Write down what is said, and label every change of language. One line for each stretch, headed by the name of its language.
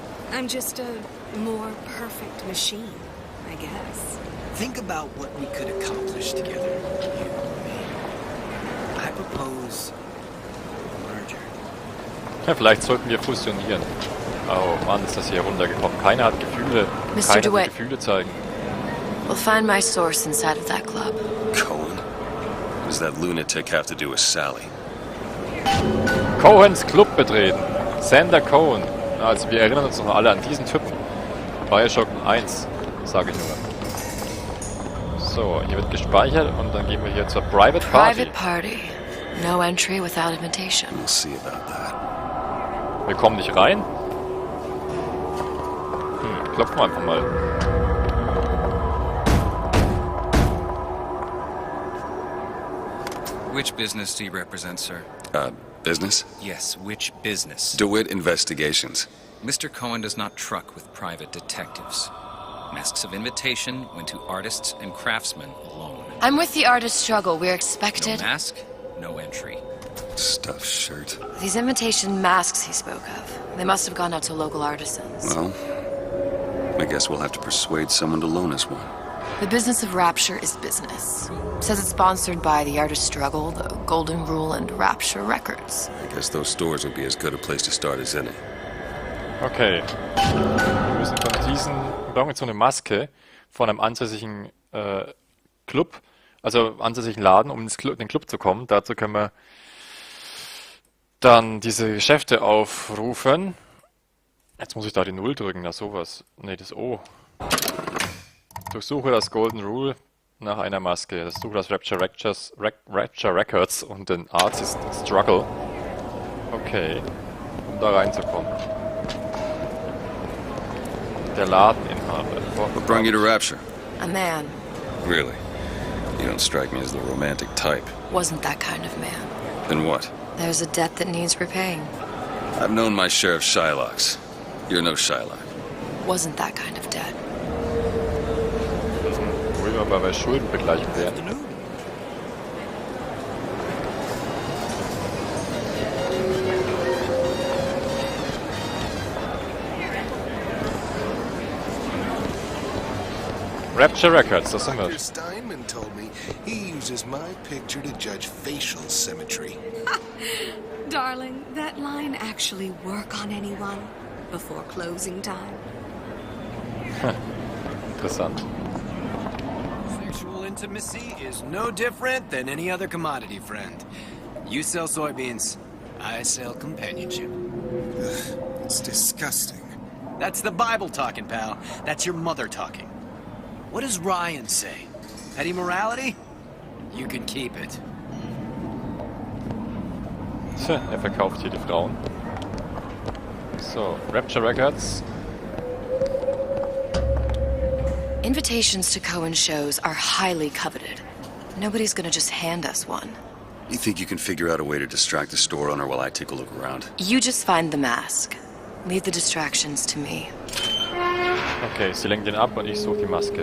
English: I'm just a more perfect machine, I guess. Think about what we could accomplish together, you and me. I propose a merger.
German: Ja, vielleicht sollten wir fusionieren. Oh Mann, ist das hier runtergekommen. Keiner hat Gefühle.
English: Mr.
German: Keiner
English: DeWitt.
German: will Gefühle zeigen.
English: We'll find my source inside of that club. Cohen? What does that lunatic have to do with Sally?
German: Cohens Club betreten. Sander Cohen. Also wir erinnern uns noch alle an diesen Typen. Bioshock 1, sage ich nur. So, hier wird gespeichert und dann gehen wir hier zur Private Party.
English: Private party. No entry without invitation. We'll see about that.
German: Wir kommen nicht rein. Klopfen wir einfach mal.
English: Which business do you represent, sir? Business? Yes, which business? DeWitt Investigations. Mr. Cohen does not truck with private detectives. Masks of invitation went to artists and craftsmen alone. I'm with the artist struggle. We're No expected. mask, no entry. Stuffed shirt. These invitation masks he spoke of. They must have gone out to local artisans. Well, I guess we'll have to persuade someone to loan us one. The business of Rapture is business. Says it's sponsored by the artist struggle, the Golden Rule, and Rapture Records. I guess those stores would be as good a place to start as any.
German: Okay. Wir müssen von diesen... Wir brauchen jetzt so eine Maske von einem ansässigen Club, also ansässigen Laden, um in den Club zu kommen. Dazu können wir dann diese Geschäfte aufrufen. Jetzt muss ich da die 0 drücken, na sowas. Ne, das O. Durchsuche das Golden Rule nach einer Maske. Durchsuche das Rapture Records und den Artist Struggle. Okay. Um da reinzukommen. Der Ladeninhaber.
English: What brought you to Rapture? A man. Really? You don't strike me as the romantic type. Wasn't that kind of man. Then what? There's a debt that needs repaying. I've known my share of Shylocks. You're no Shylock. Wasn't that kind of debt.
German: Wo wir mal bei Schuldenbegleichung werden. Rapture Records, das sind wir.
English: Dr. Steinman told me he uses my picture to judge facial symmetry. Darling, that line actually work on anyone before closing time?
German: Interessant.
English: Sexual intimacy is no different than any other commodity, friend. You sell soybeans, I sell companionship. It's disgusting. That's the Bible talking, pal. That's your mother talking. What does Ryan say? Petty morality? You can keep it.
German: Tja, verkauft hier die Frauen. So, Rapture Records.
English: Invitations to Cohen shows are highly coveted. Nobody's gonna just hand us one. You think you can figure out a way to distract the store owner while I take a look around? You just find the mask. Leave the distractions to me.
German: Okay, sie lenkt den ab und ich suche die Maske.